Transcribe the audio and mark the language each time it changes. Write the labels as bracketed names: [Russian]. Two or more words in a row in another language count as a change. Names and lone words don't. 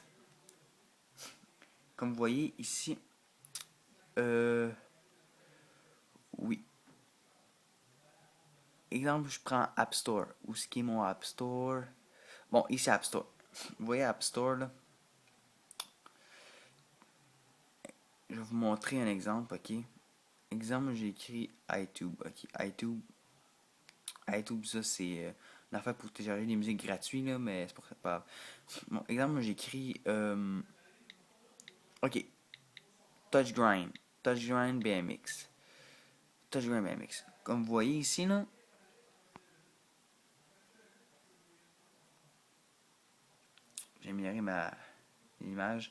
[French] Comme vous voyez ici, oui. Exemple, je prends App Store. Où est-ce qui est mon App Store? Bon, ici App Store. Vous voyez App Store là? Je vais vous montrer un exemple, ok? Exemple, j'ai écrit iTunes. Ok, iTunes. iTunes, ça c'est une affaire pour télécharger des musiques gratuites, là, mais c'est pas grave. Bon, exemple, j'ai écrit. Ok, Touch Grind. Touch Grind BMX. Touch Grind BMX. Comme vous voyez ici, là, j'ai amélioré ma image.